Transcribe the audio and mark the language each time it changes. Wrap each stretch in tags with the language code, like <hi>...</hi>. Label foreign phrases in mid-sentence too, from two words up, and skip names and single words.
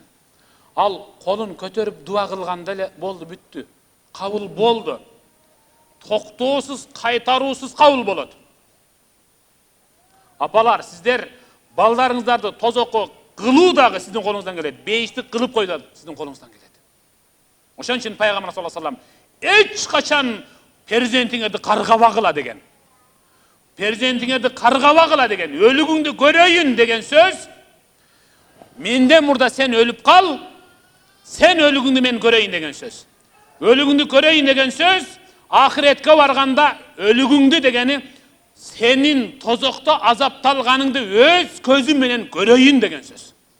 <ky>Ал колун көтөрүп дуа кылганда эле болду, бүттү. Кабыл болду. Токтоосуз, кайтаруусуз кабыл болот. Апалар, сиздер балдарыңыздарды тозокко кылуу дагы сиздин колуңуздан келет. Бейиштик кылып кой да сиздин колуңуздан келет. Ошон үчүн пайгамбар</ky> <ar>صلى الله عليه وسلم</ar> <ky>эч качан перзентиңерди каргабагыла деген. Перзентиңерди каргабагыла деген, өлүгүңдү көрөйүн деген сөз. Менден мурда сен өлүп кал, сен өлүгүңдү мен көрөйүн деген сөз. Өлүгүңдү көрөйүн деген сөз, ахиретке барганда өлүгүңдү дегени сенин тозокто азапталганыңды өз көзүм менен көрөйүн деген сөз.</ky>